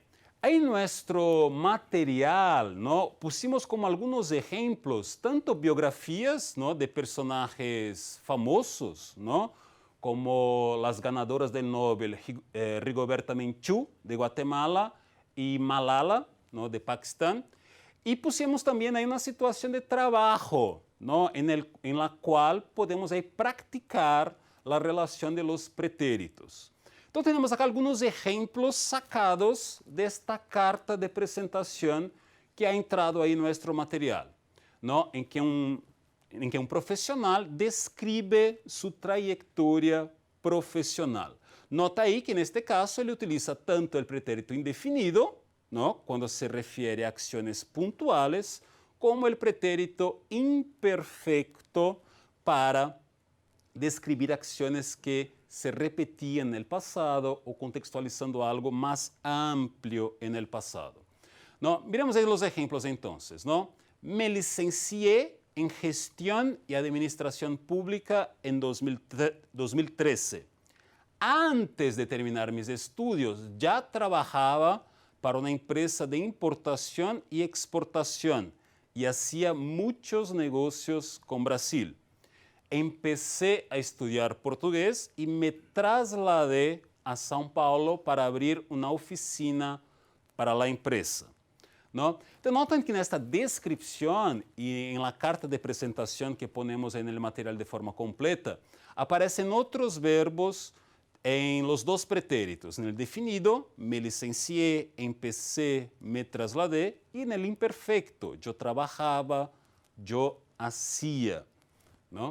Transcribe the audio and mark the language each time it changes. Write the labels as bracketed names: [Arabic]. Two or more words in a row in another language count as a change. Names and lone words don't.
[Spanish] Ahí en nuestro material, ¿no?, pusimos como algunos ejemplos, tanto biografías, ¿no?, de personajes famosos, ¿no?, como las ganadoras del Nobel, Rigoberta Menchú, de Guatemala, y Malala, ¿no?, de Pakistán. Y pusimos también ahí una situación de trabajo, ¿no?, en la cual podemos ahí practicar la relación de los pretéritos. [Portuguese] Então, temos aqui alguns exemplos sacados desta carta de apresentação que [Spanish] ha entrado [Portuguese] aí no nosso material, ¿no?, em que um profissional descreve sua trajetória profissional. Nota aí que, neste caso, ele utiliza tanto o pretérito indefinido, ¿no?, quando se refere a ações pontuais, como o pretérito imperfecto para describir ações que [Spanish] se repetían en el pasado o contextualizando algo más amplio en el pasado, [Portuguese] ¿no? [Spanish] Miremos ahí los ejemplos entonces, ¿no? Me licencié en Gestión y Administración Pública en 2013. Antes de terminar mis estudios, ya trabajaba para una empresa de importación y exportación y hacía muchos negocios con Brasil. Empecé a estudiar portugués y me trasladé a São Paulo para abrir una oficina para la empresa, ¿no? [Portuguese] Então, notam que nesta [Spanish] descripción y en la carta de presentación que ponemos en el material de forma completa, aparecen otros verbos en los dos pretéritos, en el definido, me licencié, empecé, me trasladé, y en el imperfecto, yo trabajaba, yo hacía, ¿no?